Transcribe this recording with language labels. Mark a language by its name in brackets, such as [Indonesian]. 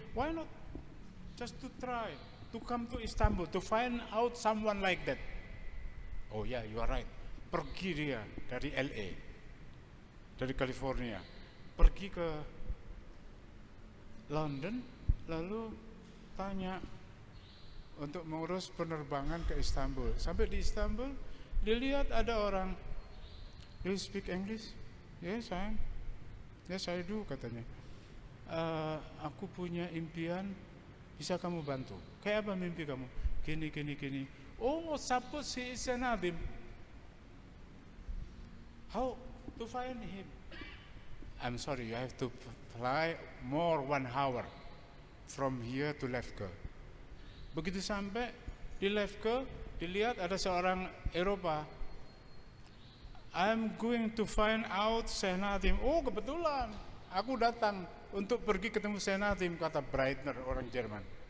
[English] Why not just to try to come to Istanbul to find out someone like that? Oh yeah, you are right. [Indonesian] Pergi dia dari LA, dari California, pergi ke London, lalu tanya untuk mengurus penerbangan ke Istanbul. Sampai di Istanbul, dilihat ada orang. [English] Do you speak English? Yes, [Indonesian] sayang. [English] Yes, I do, [Indonesian] katanya. Aku punya impian, bisa kamu bantu. Kayak apa mimpi kamu? Gini. [English] Oh, suppose he is Syekh Nadim. How to find him? I'm sorry, you have to fly more 1 hour from here to Lefke. [Indonesian] Begitu sampai di Lefke, dilihat ada seorang Eropa. [English] I'm going to find out Syekh Nadim. [Indonesian] Oh, kebetulan aku datang untuk pergi ketemu Syekh Nadim, kata Breitner, orang Jerman.